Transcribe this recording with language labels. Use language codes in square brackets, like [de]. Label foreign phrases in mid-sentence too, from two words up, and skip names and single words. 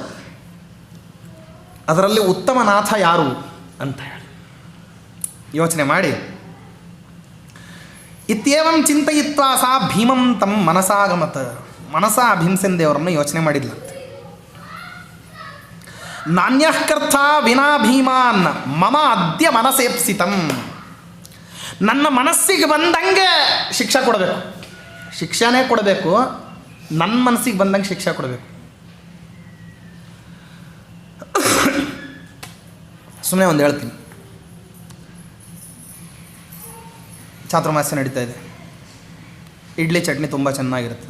[kn] ಅದರಲ್ಲಿ ಉತ್ತಮ ನಾಥ ಯಾರು ಅಂತ ಹೇಳಿ ಯೋಚನೆ ಮಾಡಿ, [sa] ಇತ್ಯೇವಂ ಚಿಂತಯಿತ್ವಾ ಸಾ ಭೀಮಂ ತಂ ಮನಸಾಗಮತ. [kn] ಭೀಮಸೇನ ದೇವರನ್ನು ಯೋಚನೆ ಮಾಡಿದ್ಲಂತೆ. [sa] ನಾಣ್ಯಃಕರ್ಥ ವಿನಾ ಭೀಮಾನ್ ಮಮ ಅದ್ಯ ಮನಸೇಪ್ಸಿತಂ. [kn] ನನ್ನ ಮನಸ್ಸಿಗೆ ಬಂದಂಗೆ ಶಿಕ್ಷೆ ಕೊಡಬೇಕು, ಶಿಕ್ಷೆನೇ ಕೊಡಬೇಕು, ನನ್ನ ಮನಸ್ಸಿಗೆ ಬಂದಂಗೆ ಶಿಕ್ಷೆ ಕೊಡಬೇಕು. ಸುಮ್ಮನೆ ಒಂದು ಹೇಳ್ತೀನಿ. ಚಾತುರ್ಮಾಸ್ಯ ನಡೀತಾ ಇದೆ, ಇಡ್ಲಿ ಚಟ್ನಿ ತುಂಬ ಚೆನ್ನಾಗಿರ್ತದೆ.